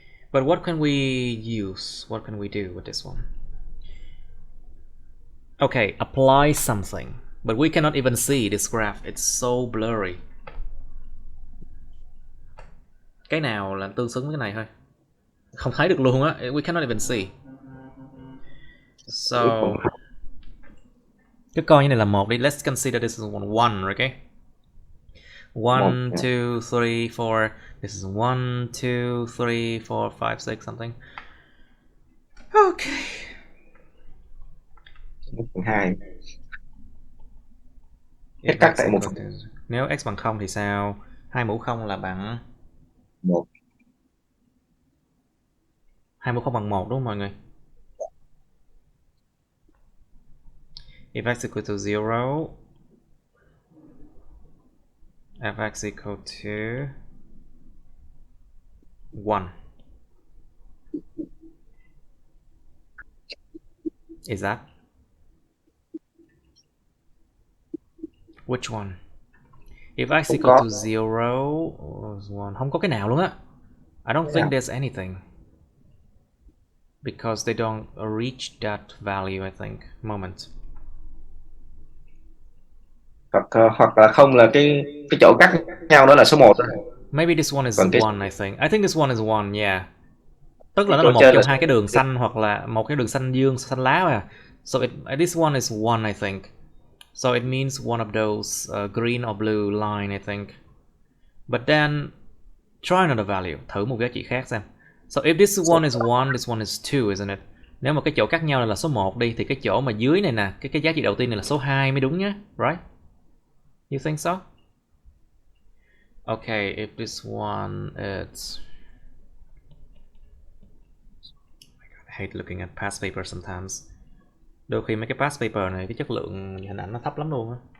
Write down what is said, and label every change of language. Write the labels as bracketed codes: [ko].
[en] But what can we use? What can we do with this one? Okay, apply something. But we cannot even see this graph. It's so blurry. [vi] Cái nào là tương xứng với cái này thôi? Không thấy được luôn á. [en] We cannot even see. [vi] So cứ coi như này là một đi. [en] Let's consider this is one, okay? 1, 2, 3, 4. This is 1, 2, 3, 4, 5, 6 something. Okay. [vi] 1 phần 2. [en] If [vi] Cắt tại 1 phần. Nếu x bằng 0 thì sao? 2 mũ 0 là bằng 1. 2 mũ 0 bằng 1 đúng không mọi người? [en] If x equal to 0, fx equal to 1. Is that? Which one? If x equal to 0 or 1, [vi] không có cái nào luôn á. [en] I don't think there's anything. Because they don't reach that value, I think. Moment. [vi] Hoặc là không là cái chỗ cắt nhau đó là số 1 đó. [en] Maybe this one is one, I think. I think this one is one, yeah. [vi] Tức là nó Chỗ là một trên trong là hai cái đường xanh hoặc là một cái đường xanh dương, xanh lá à. [en] So this one is one, I think. So it means one of those green or blue line, I think. But then try another value. [vi] Thử một giá trị khác xem. [en] So if this one is one, this one is two, isn't it? [vi] Nếu mà cái chỗ cắt nhau là số 1 đi thì cái chỗ mà dưới này nè, cái giá trị đầu tiên này là số 2 mới đúng nhá, right? [en] You think so? Okay, if this one is, oh my God, I hate looking at past paper sometimes. [vi] Đôi khi mấy cái past paper này cái chất lượng hình ảnh nó thấp lắm luôn á.